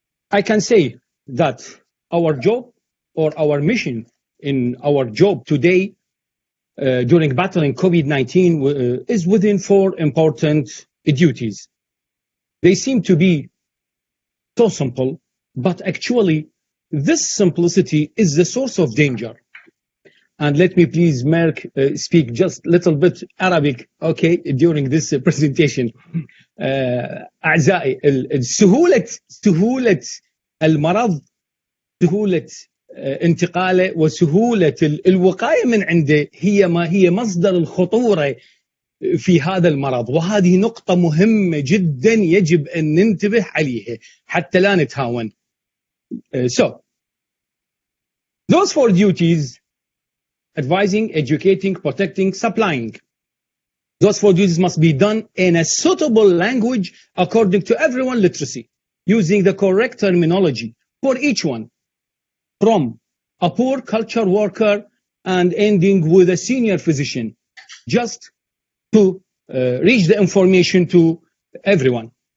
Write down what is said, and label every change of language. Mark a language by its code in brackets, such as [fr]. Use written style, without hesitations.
[en] I can say that our job or our mission in our job today during battling COVID-19 is within 4 important duties. They seem to be so simple, but actually this simplicity is the source of danger. And let me please, Merck, speak just a little bit Arabic, okay, during this presentation. [ar] أعزائي, سهولة المرض، سهولة انتقاله وسهولة الوقاية من عنده هي مصدر الخطورة في هذا المرض، وهذه نقطة مهمة جدا يجب أن ننتبه عليها حتى لا نتهاون. [en] So, those 4 duties: advising, educating, protecting, supplying. Those 4 duties must be done in a suitable language according to everyone's literacy, using the correct terminology for each one, from a poor culture worker and ending with a senior physician, just to reach the information to everyone.